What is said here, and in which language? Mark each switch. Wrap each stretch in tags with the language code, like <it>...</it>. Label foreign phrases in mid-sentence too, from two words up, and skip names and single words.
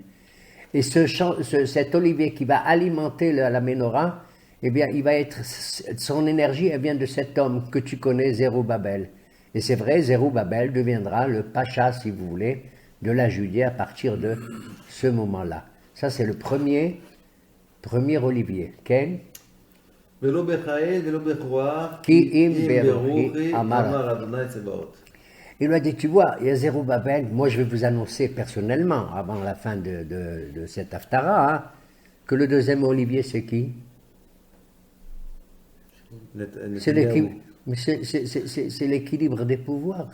<fr>Et cet olivier qui va alimenter la menorah, eh bien, son énergie, elle vient de cet homme que tu connais, Zérobabel. Et c'est vrai, Zerubbabel deviendra le pacha, si vous voulez, de la Judée à partir de ce moment-là. Ça, c'est le premier olivier. Ken?</fr> <he>ולא בחיי ולא בכוח, כי אם ברוחי ברוחי אמר אדוני צבאות.</he> <fr>Il lui a dit, tu vois, il y a Zerubbabel, moi je vais vous annoncer personnellement, avant la fin de cette Haftara, hein, que le deuxième olivier, c'est qui? C'est l'équilibre des pouvoirs.</fr>